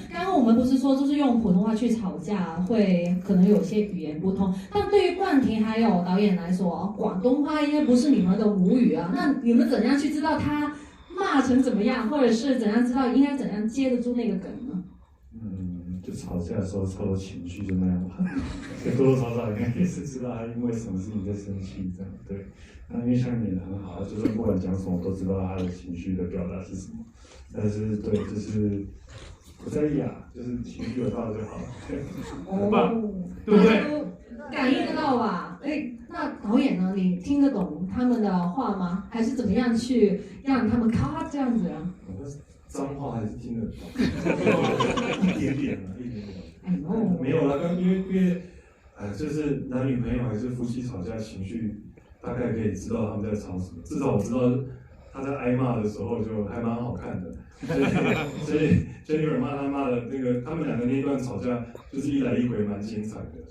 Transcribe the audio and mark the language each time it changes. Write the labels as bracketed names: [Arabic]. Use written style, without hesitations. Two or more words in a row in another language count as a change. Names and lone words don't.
[Chinese] 剛剛我們不是說就是用普通話去吵架，會可能有些語言不通，但對於冠廷還有導演來說，廣東話應該不是你們的母語啊。那你們怎樣去知道他罵成怎麼樣，或者是怎樣知道應該怎樣接得住那個梗呢？就吵架的時候超多情緒就那樣吧，所以多多少少應該也是知道他因為什麼事情在生氣，這樣對。那因為香港演得很好，就是不管講什麼都知道他的情緒的表達是什麼。但是對，就是不在意啊，就是情緒有到就好了，很棒，對不對？感應得到吧？那導演呢？你聽得懂他們的話嗎？還是怎麼樣去讓他們咔這樣子啊？髒話還是聽得懂，一點點啊，一點點。沒有啦，因為，就是男女朋友還是夫妻吵架，情緒大概可以知道他們在吵什麼。至少我知道他在挨罵的時候就還蠻好看的，所以Jennifer罵他罵的那個，他們兩個那一段吵架就是一來一回蠻精彩的。